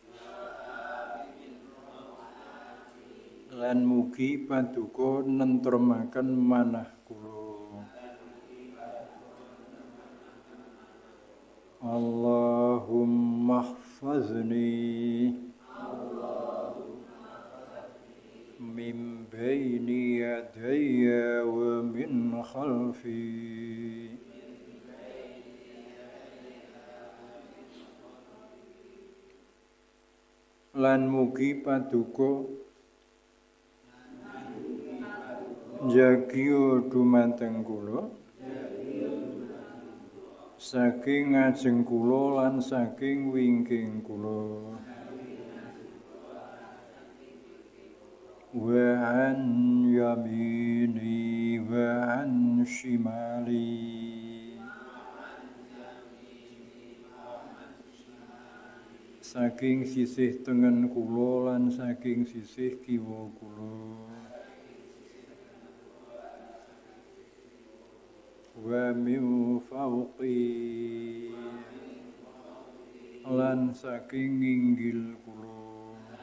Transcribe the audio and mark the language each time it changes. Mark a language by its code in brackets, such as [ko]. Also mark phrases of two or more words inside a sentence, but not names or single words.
[jv] Lan mugi Paduka nentremaken manah kula. [ar] Allahumma hfazni min baini yadayya wa min khalfi. [jv] Lan mugi Paduka jagiya dumateng kula saking ngajeng kula lan saking wingking kula. [ar] Wa an yamini wa an shimali. [jv] Saking sisih tengen kula lan saking sisih kiwa kula. [ar] Wa min fawqi [jv] lan saking inggil kula.